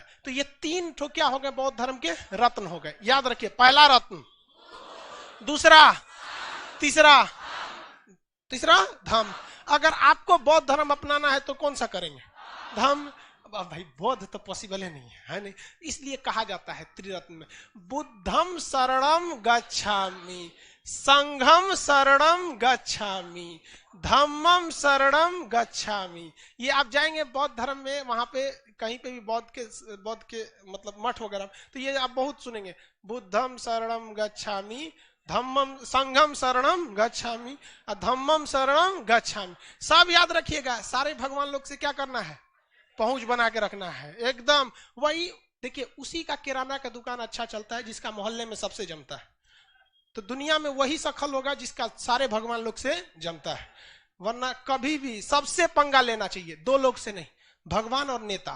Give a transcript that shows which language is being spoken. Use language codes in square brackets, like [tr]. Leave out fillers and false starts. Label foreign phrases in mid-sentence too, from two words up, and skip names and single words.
[hi] तो ये 3 ठो क्या हो गए? बौद्ध धर्म के रत्न हो गए। याद रखिए, पहला रत्न, दूसरा, तीसरा धम्म। अगर आपको बौद्ध धर्म अपनाना है तो कौन सा करेंगे? धम्म। भाई बौद्ध तो पॉसिबल है नहीं है नहीं, इसलिए कहा जाता है त्रिरत्न में, [pi] बुद्धम शरणम गच्छामि, संघम शरणम गच्छामि, धम्मम शरणम गच्छामि। [hi] ये आप जाएंगे बौद्ध धर्म में, वहां पे कहीं पे भी बौद्ध के मतलब मठ वगैरह, तो ये आप बहुत सुनेंगे, [pi] बुद्धम शरणम गच्छामि, धम्मम संघम शरणम गच्छामि, धम्मम शरणम गच्छामि। [hi] सब याद रखिएगा। सारे भगवान लोग से क्या करना है? पहुंच बना के रखना है एकदम। वही देखिए उसी का किराना का दुकान अच्छा चलता है जिसका मोहल्ले में सबसे जमता है। तो दुनिया में वही सखल होगा जिसका सारे भगवान लोग से जमता है। वरना कभी भी सबसे पंगा लेना चाहिए, दो लोग से नहीं, भगवान और नेता।